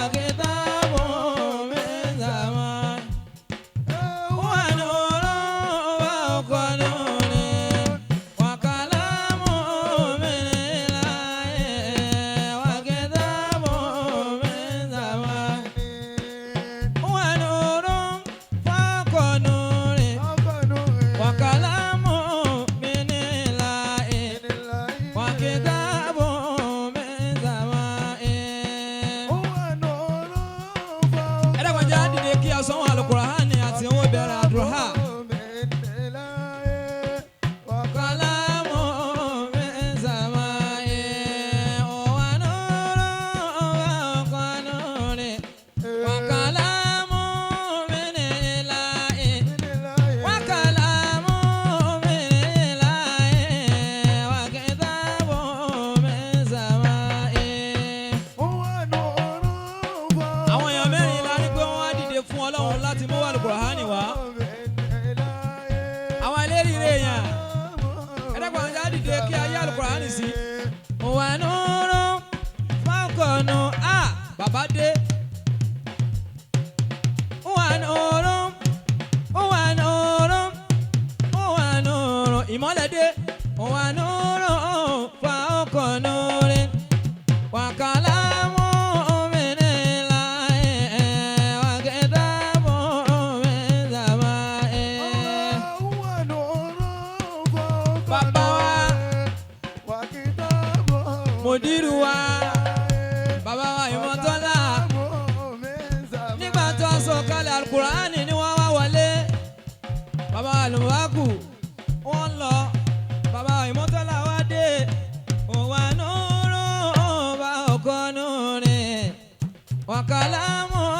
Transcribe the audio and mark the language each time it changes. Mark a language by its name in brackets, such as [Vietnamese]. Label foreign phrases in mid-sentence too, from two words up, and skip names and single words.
[Arabic] كتاب من سماء ونور فوق نور وكلام من إله وكتاب من سماء ونور فوق نور وكلام من إله وكتاب من سماء wa nurun fawqa nurin wa kalamun min ilahi wa kitabun min samai. [Yoruba] ẹ dẹ́kun jẹ́ àdìdè kí a sanwó Al-Qur'ani àti owó bẹ̀rẹ̀ àdúrà. [Arabic] كلام من سماء ونور فوق نور وكلام من إله وكلام من إله وكتاب من سماء. [Yoruba] àwọn èèyàn mẹ́rin la ní pé wọ́n á dìde fún Ọlọ́run láti mú Al-Qur'ani wá. àwọn eléríire èèyàn ẹ dẹ́kun jẹ́ àdìdè kí a yá Al-Qur'ani sí. [Arabic] ونور فوق نور [Yoruba] bàbá dé. [Arabic] ونور [Yoruba] ìmọ́lẹ̀ dé. [Arabic] ونور فوق نور وكلام من إله وكتاب من سماء. [Yoruba] bàbá wa mùdírù wa bàbá wa Ìmọ̀tọ́lá nígbà tó ń sọ̀kalẹ̀ Al-Qur'ani ni wọ́n wá wọlé. bàbá wa Lùwákù wọ́n lọ. bàbá wa Ìmọ̀tọ́lá wá dé. [Arabic] ونور فوق نور وكلام